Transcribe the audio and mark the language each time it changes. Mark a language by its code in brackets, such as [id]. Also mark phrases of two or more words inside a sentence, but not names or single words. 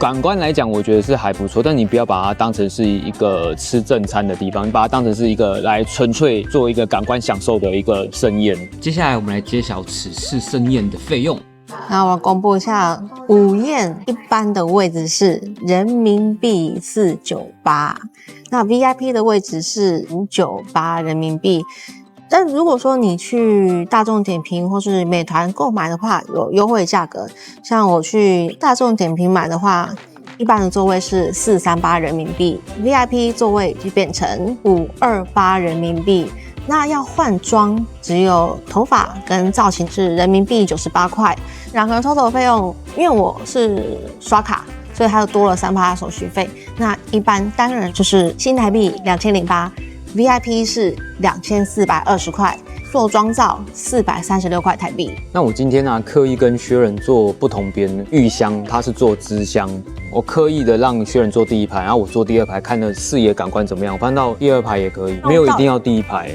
[zh] 感官來講，我覺得是還不錯，但你不要把它當成是一個吃正餐的地方，你把它當成是一個來純粹做一個感官享受的一個盛宴。接下來我們來揭曉此次盛宴的費用。那我公布一下，午宴一般的位置是人民幣498，那 VIP 的位置是598人民幣。但如果說你去大眾點評或是美團購買的話，有優惠價格。像我去大眾點評買的話，一般的座位是438人民幣 ，VIP 座位就變成528人民幣。那要換裝，只有頭髮跟造型是人民幣98塊，兩個人 total 費用，因為我是刷卡，所以它又多了3%手續費。那一般單人就是新台幣2008，VIP 是2420塊，做妝造436塊台幣。那我今天呢，刻意跟薛仁坐不同邊，玉香他是坐支香，我刻意的讓薛仁坐第一排，然後我坐第二排，看的視野感官怎麼樣？我翻到第二排也可以，沒有一定要第一排。